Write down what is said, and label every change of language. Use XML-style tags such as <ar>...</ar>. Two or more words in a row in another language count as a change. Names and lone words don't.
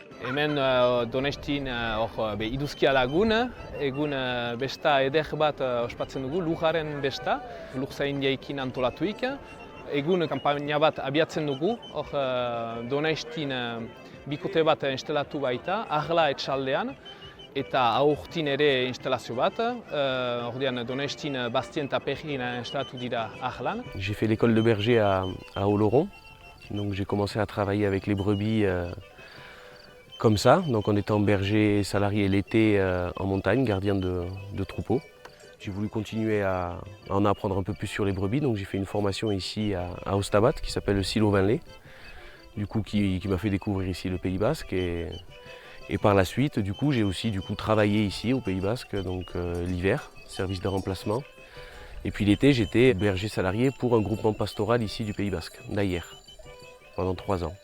<eu>Hemen Donestin iduzkia lagun, egun besta eder bat ospatzen dugu, lujaren besta, lurzaindiaikin antolatuik. Egun kanpaina bat abiatzen dugu, Donestin bikote bat instalatu baita, Arla etxaldean, eta aurtin ere instalazio bat, ordean Donestin Bastien eta Perrin instalatu dira Arlan.</eu> <fr>J'ai fait l'école de berger à Oloron, donc j'ai commencé à travailler avec les brebis comme ça, donc en étant berger salarié l'été en montagne, gardien de troupeaux. J'ai voulu continuer à en apprendre un peu plus sur les brebis, donc j'ai fait une formation ici à Ostabat qui s'appelle le Silo Vinlay, du coup qui m'a fait découvrir ici le Pays Basque et par la suite du coup j'ai aussi travaillé ici au Pays Basque, donc l'hiver, service de remplacement, et puis l'été j'étais berger salarié pour un groupement pastoral ici du Pays Basque, d'Ayer, pendant 3 ans.</fr>